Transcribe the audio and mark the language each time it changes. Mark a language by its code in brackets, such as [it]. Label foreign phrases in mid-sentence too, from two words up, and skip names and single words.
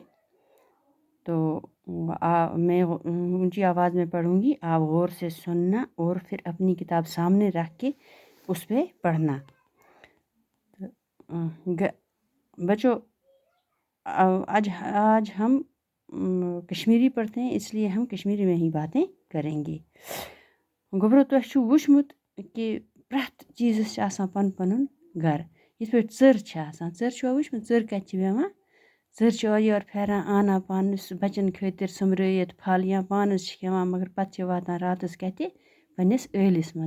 [hi] तो मैं ऊंची आवाज़ में पढ़ूंगी, आप गौर से सुनना और फिर अपनी किताब सामने रख के उस पर पढ़ना। तो, बच्चों, आज आज हम कश्मीरी पढ़ते हैं, इसलिए हम कश्मीरी में ही बातें करेंगे। [ks] गोबरो तुह छु वुचमुत कि प्रैत चीज़स छ आसान पन पनुन घर। यिथ पे चर छ आसान, चर छुआ वुचमुत चर कत छ बेहवान। चर छ और योर फेरान आना पानस बचन खतिर समरयित फल या पानस छ खेवान, मगर पत छ वातान रातस कत पन्निस ٲलिस मज।